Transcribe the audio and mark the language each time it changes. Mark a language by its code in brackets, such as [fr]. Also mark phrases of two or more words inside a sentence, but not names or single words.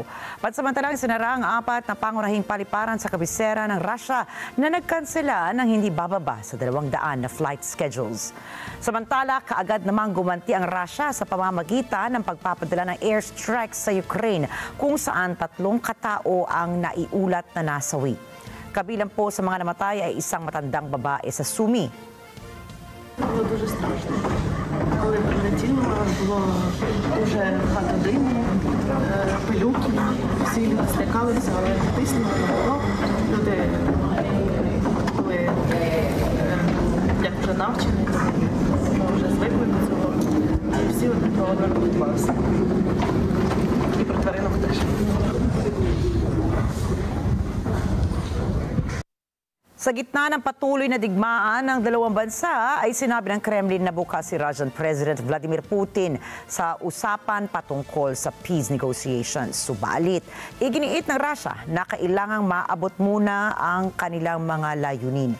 [tl] Pansamantalang sinara ang 4 na pangunahing paliparan sa kabisera ng Russia na nagkansela ng hindi bababa sa 200 na [en] flight schedules. [tl] Samantala, kaagad namang gumanti ang Russia sa pamamagitan ng pagpapadala ng airstrikes sa Ukraine kung saan 3 katao ang naiulat na nasawi. Kabilang po sa mga namatay ay isang matandang babae sa Sumy. [uk] Було дуже страшно. Коли прилетіло, було дуже багато диму, пилюки. Всі люди злякалися, але тиснуло не було. Люди були як вже навчені, ми вже звикли до цього. І всі одне про одне піклувалися. І про тваринок теж. [tl] Sa gitna ng patuloy na digmaan ng dalawang bansa ay sinabi ng Kremlin na bukas si [en] Russian President [tl] Vladimir Putin sa usapan patungkol sa [en] peace negotiations. [tl] Subalit, iginiit ng Russia na kailangang maabot muna ang kanilang mga layunin.